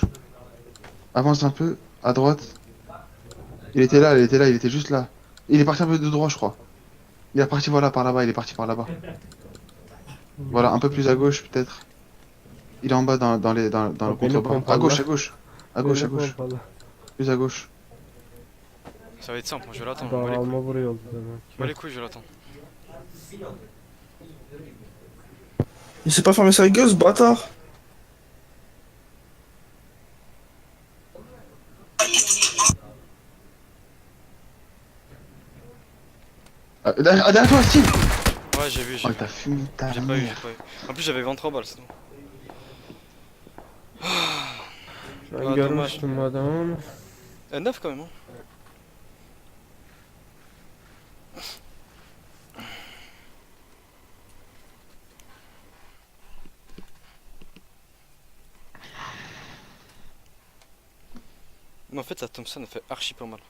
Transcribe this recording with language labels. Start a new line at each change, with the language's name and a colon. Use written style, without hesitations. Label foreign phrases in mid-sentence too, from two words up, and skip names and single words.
French: Avance un peu, à droite. Il était là, il était juste là. Il est parti un peu de droit, je crois. Il est parti voilà par là-bas, il est parti par là-bas. Voilà, un peu plus à gauche peut-être. Il est en bas dans le
Turkish: Beni
French: contrebas.
Turkish: pompalar.
French: À gauche. À gauche.
Turkish: Beni pompalı.
French: Plus à gauche. Ça va être simple, moi je l'attends.
Turkish: Dağılma vuruyordu demek.
French: Moi les couilles, je l'attends. Il s'est pas fermé sa gueule ce bâtard. Derrière toi, Steve. Ouais, j'ai vu. Oh, t'as fumé ta J'ai pas eu. mère. En plus, j'avais 23 balles sinon. Ben Aa,
Turkish: görmüştüm adamı.
French: 9 quand même. Hein. Mais en fait, la Thompson elle fait archi pas mal.